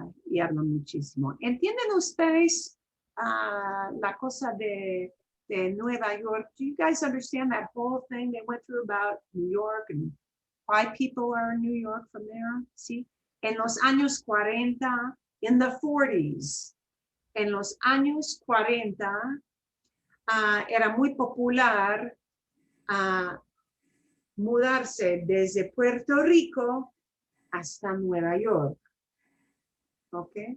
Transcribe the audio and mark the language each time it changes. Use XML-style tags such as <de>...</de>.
<es>Y hablan muchísimo. ¿Entienden ustedes la cosa de Nueva York?</es> <en>Do you guys understand that whole thing they went through about New York and why people are in New York from there?</en> <es>¿Sí? En los años 40,</es> <en>in the 40s,</en> <es>en los años 40, era muy popular mudarse desde Puerto Rico hasta Nueva York. ¿Ok?</es>